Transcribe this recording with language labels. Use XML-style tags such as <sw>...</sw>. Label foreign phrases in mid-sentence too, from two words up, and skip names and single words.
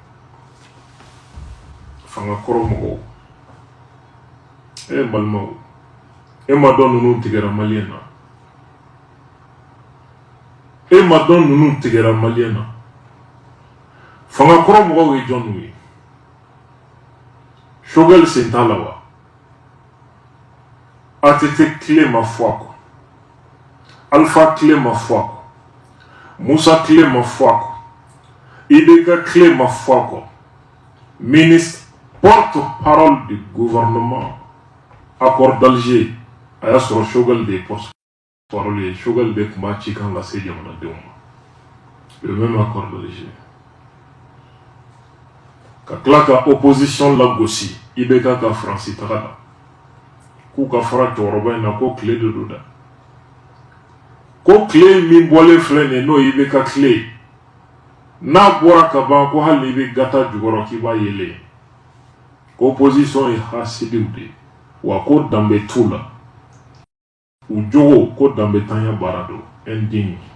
<bm>fangakɔrɔ mɔgɔw balimaw e ma dɔn ninnu tigɛra Maliyɛn na e ma dɔn ninnu tigɛra Maliyɛn na fangakɔrɔ mɔgɔw ye jɔnw ye Choguel sen t'a la wa ATT tile ma fɔ a kɔ Alpha tile ma fɔ a kɔ Musa tile ma fɔ a kɔ IBK tile ma fɔ a kɔ</bm> <fr>ministre porte-parole du gouvernement accord d'Alger</fr> <bm>a y'a sɔrɔ Choguel de ye porte-parole ye Choguel de tun b'a ci kan lase jamanadenw ma</bm> <fr>le même accord d'Alger</fr> <bm>ka tila ka opposition lagosi IBK ka Faransi taga la k'u ka fara cɛkɔrɔba in na ko tile de don dɛ ko tile min bɔlen filɛ nin ye n'o ye IBK tile ye n'a bɔra ka ban ko hali n'i bɛ gata jukɔrɔ k'i b'a yelen ko opposition ye hasidiw de ye wa ko danbe t'u la u jogo ko danbe tanya baara don indigne</bm>